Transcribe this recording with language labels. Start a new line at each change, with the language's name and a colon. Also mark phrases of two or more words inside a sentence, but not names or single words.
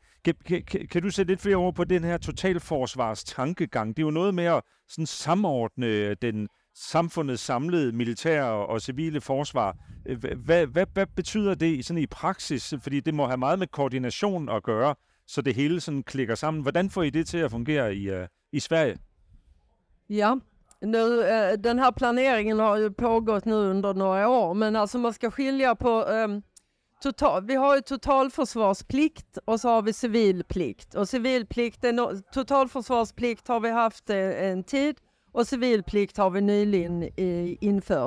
Danish: Kan du sætte lidt flere ord på den her totalforsvarstankegang? Det er jo noget med at sådan samordne den samfundets samlede militære og civile forsvar. Hvad betyder det sådan i praksis? Fordi det må have meget med koordination at gøre, så det hele sådan klikker sammen. Hvordan får I det til at fungere i Sverige?
Swedish: Ja, nu, den här planeringen har ju pågått nu under några år, men alltså man ska skilja på vi har ju totalförsvarsplikt och så har vi civilplikt. Och civilplikt, totalförsvarsplikt har vi haft en tid och civilplikt har vi nyligen infört.